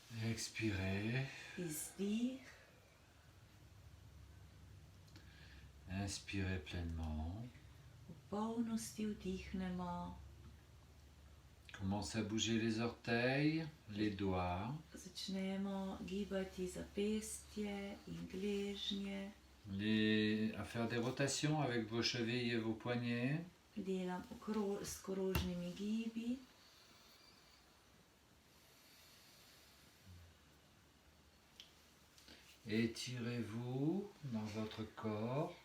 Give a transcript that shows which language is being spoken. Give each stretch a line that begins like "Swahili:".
French: Expirez.
Slovenian: izdih,
French: Inspirez pleinement.
Slovenian: v polnosti vdihnemo,
French: Commencez à bouger les orteils, les doigts,
Slovenian: začnemo gibati zapestje in gležnje,
French: à faire des rotations avec vos chevilles et vos poignets.
Slovenian: delam s krožnimi gibi,
French: Étirez-vous dans votre corps.